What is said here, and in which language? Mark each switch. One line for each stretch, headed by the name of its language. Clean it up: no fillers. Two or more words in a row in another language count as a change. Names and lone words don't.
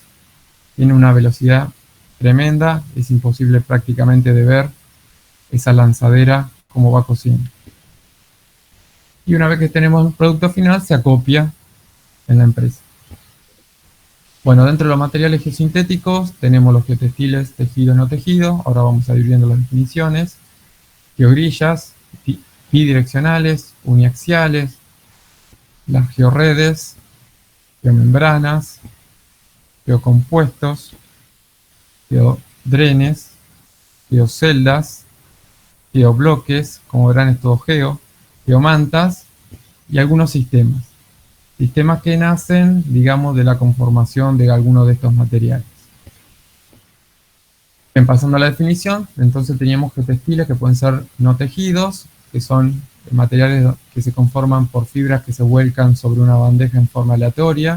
Spanish: Tiene una velocidad tremenda, es imposible prácticamente de ver esa lanzadera cómo va cosiendo. Y una vez que tenemos un producto final, se acopia en la empresa. Bueno, dentro de los materiales geosintéticos tenemos los geotextiles, tejido, no tejido. Ahora vamos a ir viendo las definiciones. Geogrillas, bidireccionales, uniaxiales, las georredes, geomembranas, geocompuestos, geodrenes, geoceldas, geobloques, como verán es todo geo, geomantas y algunos sistemas. Sistemas que nacen, digamos, de la conformación de alguno de estos materiales. Bien, pasando a la definición, entonces teníamos geotextiles que pueden ser no tejidos, que son materiales que se conforman por fibras que se vuelcan sobre una bandeja en forma aleatoria.